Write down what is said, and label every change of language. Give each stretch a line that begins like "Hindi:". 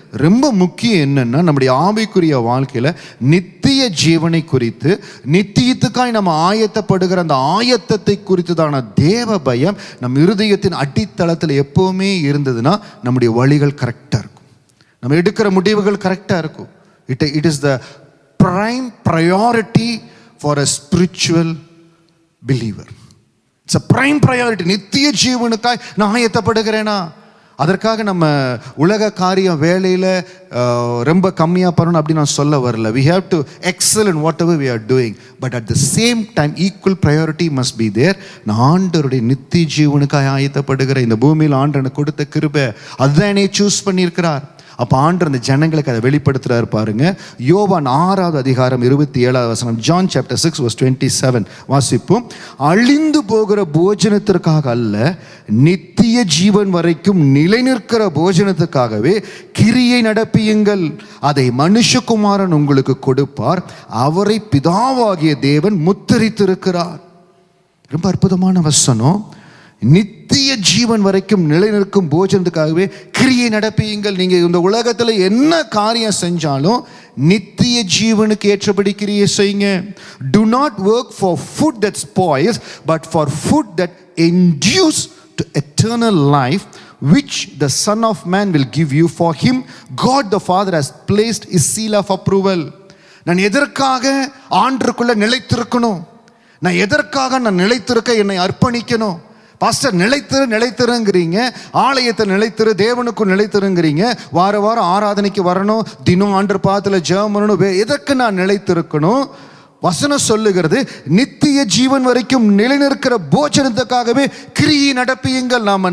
Tamil: ரொம்ப முக்கியம் என்னன்னா, நம்முடைய ஆவிக்குரிய வாழ்க்கையில் நித்திய ஜீவனை குறித்து, நித்தியத்துக்காய் நம்ம ஆயத்தப்படுகிற அந்த ஆயத்தத்தை குறித்துதான தேவ பயம் நம் இருதயத்தின் அடித்தளத்தில் எப்போவுமே இருந்ததுன்னா நம்முடைய வழிகள் கரெக்டாக இருக்கும், நம்ம எடுக்கிற முடிவுகள் கரெக்டாக இருக்கும்.
English: It is the prime priority for a spiritual believer. It's a prime priority.
Tamil: நித்திய ஜீவனுக்காய் நான் ஆயத்தப்படுகிறேனா? அதற்காக நம்ம உலக காரியம் வேலையில் ரொம்ப கம்மியாக பண்ணணும் அப்படின்னு நான் சொல்ல வரல.
English: We have to excel in whatever we are doing. But at the same time, equal priority must be there.
Tamil: நான் ஆண்டவருடைய நித்திய ஜீவனுக்காய் ஆயத்தப்படுகிறேன். இந்த பூமியில் ஆண்டவர் எனக்கு கொடுத்த கிருபை, அதுதான் என்னை சூஸ் பண்ணியிருக்கிறார். அப்போ ஆண்டவர் அந்த ஜனங்களுக்கு அதை வெளிப்படுத்துறாரு பாருங்க. யோவான் 6வது அதிகாரம் 27வது வசனம்,
English: John chapter 6 verse 27
Tamil: வாசிப்போம். அழிந்து போகிற போஜனத்திற்காக அல்ல, நித்திய ஜீவன் வரைக்கும் நிலை நிற்கிற போஜனத்துக்காகவே கிரியை நடப்பியுங்கள். அதை மனுஷகுமாரன் உங்களுக்கு கொடுப்பார். அவரை பிதாவாகிய தேவன் முத்திரித்திருக்கிறார். ரொம்ப அற்புதமான வசனம். நித்திய ஜீவன் வரைக்கும் நிலை நிற்கும் போஜனத்துக்காகவே கிரியை நடப்பியுங்கள். நீங்க இந்த உலகத்துல என்ன காரியம் செஞ்சாலும் நித்திய ஜீவனுக்கு ஏற்றபடி கிரியை செய்யுங்க.
English: Do not work for food that spoils, but for food that endures to eternal life, which the Son of Man will give you. For him God the Father has placed his seal of approval.
Tamil: நான் எதற்காக ஆண்டருக்குள்ள நிலைத்திருக்கணும்? நான் எதற்காக நான் நிலைத்திருக்க என்னை அர்ப்பணிக்கணும்? Pastor, நிலைத்திருங்கிறீங்க, ஆலயத்தை நிலைத்திரு, தேவனுக்கும் நிலைத்திருங்கிறீங்க, வாரம் ஆராதனைக்கு வரணும், தினம் ஆண்டர் பாதத்தில் ஜெபம் பண்ணணும். எதற்கு நான் நிலைத்திருக்கணும்? வசனம் சொல்லுகிறது, நித்திய ஜீவன் வரைக்கும் நிலைநிற்கிற போஜனத்துக்காகவே கிரியை நடப்பியுங்கள்.